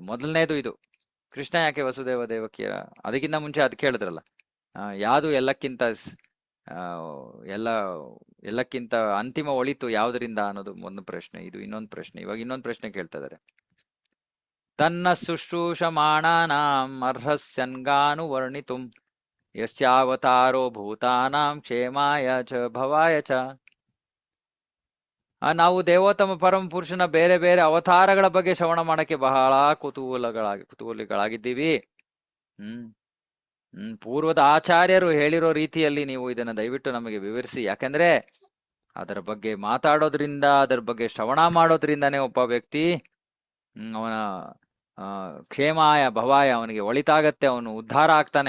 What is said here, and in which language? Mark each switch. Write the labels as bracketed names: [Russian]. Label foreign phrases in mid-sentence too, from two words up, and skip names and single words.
[Kannada] ಮೊದಲನೇದು ಇದು, ಕೃಷ್ಣ ಯಾಕೆ ವಸುದೇವ ದೇವಕಿಯ, ಅದಕ್ಕಿಂತ ಮುಂಚೆ ಅದ್ ಕೇಳಿದ್ರಲ್ಲ, ಯಾವುದು ಎಲ್ಲಕ್ಕಿಂತ ಅಂತಿಮ ಒಳಿತು ಯಾವುದರಿಂದ ಅನ್ನೋದು ಒಂದು ಪ್ರಶ್ನೆ. ಇದು ಇನ್ನೊಂದು ಪ್ರಶ್ನೆ. ಇವಾಗ ಇನ್ನೊಂದು ಪ್ರಶ್ನೆ ಕೇಳ್ತಾ ಇದಾರೆ, [Sanskrit] ತನ್ನ ಶುಶ್ರೂಷಮಾಣಾನಾಂ ಅರ್ಹಸ್ಯನ್ಗಾನು ವರ್ಣಿತುಂ ಯಶ್ಚಾವತಾರೋ ಭೂತಾನಾಂ ಕ್ಷೇಮಾಯ ಚ ಭವಾಯ ಚ. [Kannada] ನಾವು ದೇವೋತ್ತಮ ಪರಮ ಪುರುಷನ ಬೇರೆ ಬೇರೆ ಅವತಾರಗಳ ಬಗ್ಗೆ ಶ್ರವಣ ಮಾಡಕ್ಕೆ ಬಹಳ ಕುತೂಹಲಿಗಳಾಗಿದ್ದೀವಿ. ಪೂರ್ವದ ಆಚಾರ್ಯರು ಹೇಳಿರೋ ರೀತಿಯಲ್ಲಿ ನೀವು ಇದನ್ನ ದಯವಿಟ್ಟು ನಮಗೆ ವಿವರಿಸಿ. ಯಾಕಂದ್ರೆ ಅದರ ಬಗ್ಗೆ ಮಾತಾಡೋದ್ರಿಂದ, ಅದರ ಬಗ್ಗೆ ಶ್ರವಣ ಮಾಡೋದ್ರಿಂದಾನೇ ಒಬ್ಬ ವ್ಯಕ್ತಿ ಅವನ [Sanskrit] ಕ್ಷೇಮಾಯ ಭವಾಯ, [Kannada] ಅವನಿಗೆ ಒಳಿತಾಗತ್ತೆ, ಅವನು ಉದ್ಧಾರ ಆಗ್ತಾನೆ.